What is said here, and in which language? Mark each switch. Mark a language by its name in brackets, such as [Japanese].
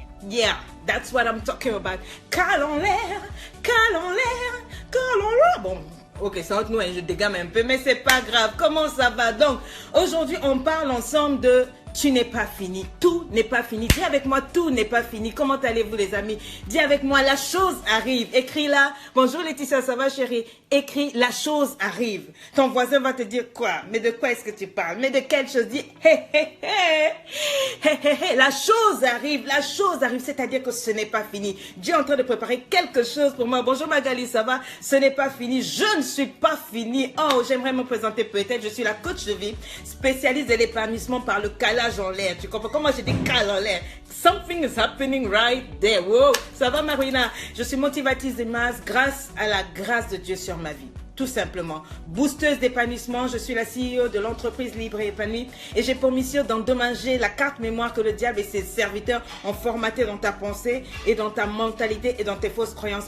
[English] Yeah, that's what I'm talking about. [French] Cale en l'air, cale en l'air, cale en l'air. Bon, ok, ça entre nous, je dégamme un peu, mais c'est pas grave. Comment ça va? Donc, aujourd'hui, on parle ensemble de tu n'es pas fini. Tout n'est pas fini. Dis avec moi, tout n'est pas fini. Comment allez-vous, les amis? Dis avec moi, la chose arrive. Écris là. Bonjour Laetitia, ça va chérie? Écris, la chose arrive. Ton voisin va te dire quoi? Mais de quoi est-ce que tu parles? Mais de quelle chose? Dis, hé, hé, hé. Hé, hé, hé. La chose arrive. La chose arrive. C'est-à-dire que ce n'est pas fini. Dieu est en train de préparer quelque chose pour moi. Bonjour Magali, ça va? Ce n'est pas fini. Je ne suis pas fini. Oh, j'aimerais me présenter peut-être. Je suis la coach de vie, spécialiste de l'épanouissement par le calage en l'air. Tu comprends comment j'ai des cales en l'air? [English] Something is happening right there. [French] Wow. Ça va Marina? Je suis motivatrice des masses grâce à la grâce de Dieu sur ma vie. tout simplement. Boosteuse d'épanouissement, je suis la CEO de l'entreprise Libre et Épanouie et j'ai pour mission d'endommager la carte mémoire que le diable et ses serviteurs ont formatée dans ta pensée et dans ta mentalité et dans tes fausses croyances.